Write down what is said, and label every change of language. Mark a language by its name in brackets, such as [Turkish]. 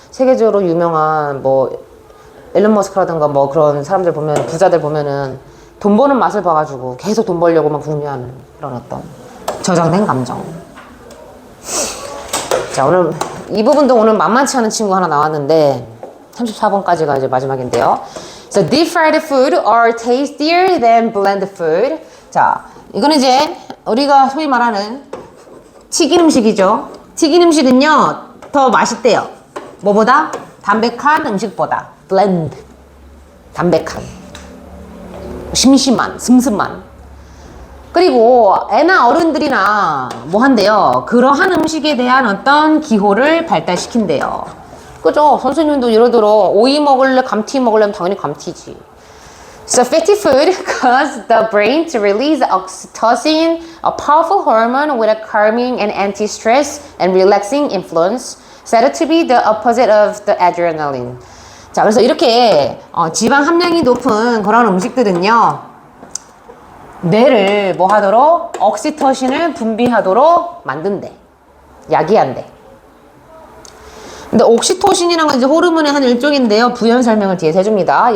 [Korean] 세계적으로 유명한 뭐 앨런 머스크라든가 뭐 그런 사람들 보면, 부자들 보면은 돈 버는 맛을 봐가지고 계속 돈 벌려고만 궁리하는 그런 어떤 저장된 감정. 자, 오늘 이 부분도 오늘 만만치 않은 친구 하나 나왔는데 34번까지가 이제 마지막인데요. [English] So deep fried food are tastier than blended food. [Korean] 자, 이거는 이제 우리가 소위 말하는 튀긴 음식이죠. 튀긴 음식은요 더 맛있대요. 뭐보다? 담백한 음식보다. blend. 담백한. 심심한, 슴슴한. 그리고 애나 어른들이나 뭐 한대요. 그러한 음식에 대한 어떤 기호를 발달시킨대요. 그죠? 선생님도 예를 들어 오이 먹을래, 감튀 먹으려면 당연히 감튀지. [English] So fatty food causes the brain to release oxytocin, a powerful hormone with a calming and anti-stress and relaxing influence, said to be the opposite of the adrenaline. [Korean] 자, 그래서 이렇게 지방 함량이 높은 그런 음식들은요, 뇌를 뭐 하도록? 옥시토신을 분비하도록 만든대. 야기한대. 근데 옥시토신이라는 건 이제 호르몬의 한 일종인데요. 부연 설명을 뒤에서 해줍니다.